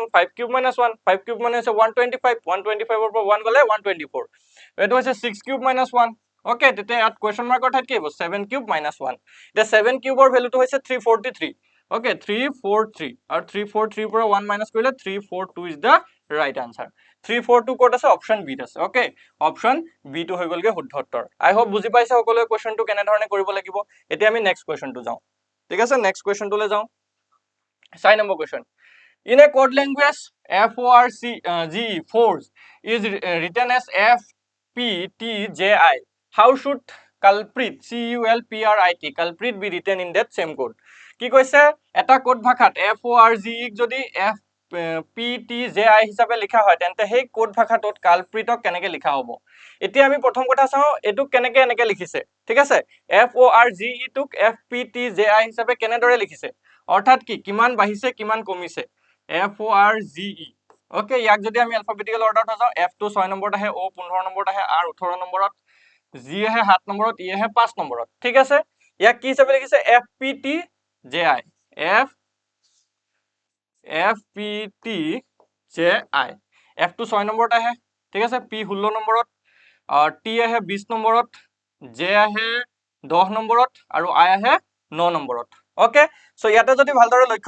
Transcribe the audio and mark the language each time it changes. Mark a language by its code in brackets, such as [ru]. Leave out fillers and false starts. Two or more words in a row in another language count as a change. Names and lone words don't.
[as] 1 5 কিউব minus 1 5 কিউব মানে হৈছে 125 125 ৰ পৰা 1 গলে 124 এটো হৈছে 6 কিউব minus 1 ওকে তেতিয়া ইয়াত কোৱেশ্চন মাৰ্কৰ ঠাইত কি হ'ব [en] 7 cube minus 1 [as] এতিয়া 7 কিউবৰ ভ্যালুটো হৈছে 343 ওকে 343 আৰু 343 পৰা 1 মাইনাস কৰিলে 342 [en] is the right answer [as] 342 কোড আছে অপশন বি আছে ওকে অপশন বি টো হৈ গলগে শুদ্ধ উত্তৰ [en] I hope [as] বুজি পাইছে সকলোৱে কোৱেশ্চনটো কেনে ধৰণে কৰিব লাগিব এতিয়া আমি নেক্সট কোৱেশ্চনটো যাও ঠিক আছে [en] নেক্সট কোৱেশ্চনটোলে যাও 6 [as] নম্বৰ কোৱেশ্চন [en] in a code language force is written as fptji how should culprit culprit be written in that same code [as] কি কৈছে এটা কোড ভাষাত forge যদি fptji হিচাপে লিখা হয় তেন্তে সেই কোড ভাষাটোত কালপ্ৰিটক কেনেকৈ লিখা হ'ব এতিয়া আমি প্ৰথম কথা চাও এটো কেনেকৈ এনেকৈ লিখিছে ঠিক আছে forge টোক fptji হিচাপে কেনেদৰে লিখিছে অৰ্থাৎ কি কিমান বাঢ়িছে কিমান কমিছে forge ওকে ইয়াক যদি আমি [en] alphabetical order [as] যাও f টো 6 নম্বৰত আহে o 15 নম্বৰত আহে r 18 নম্বৰত g আহে 7 নম্বৰত e আহে 5 নম্বৰত ঠিক আছে ইয়াক কি হিচাপে লিখিছে fptji fptji f টো 6 নম্বৰত আহে ঠিক আছে p 16 নম্বৰত t আহে 20 নম্বৰত j আহে 10 নম্বৰত আৰু i আহে 9 নম্বৰত [en] okay so [as] ইয়াতে যদি ভালদৰে লক্ষ্য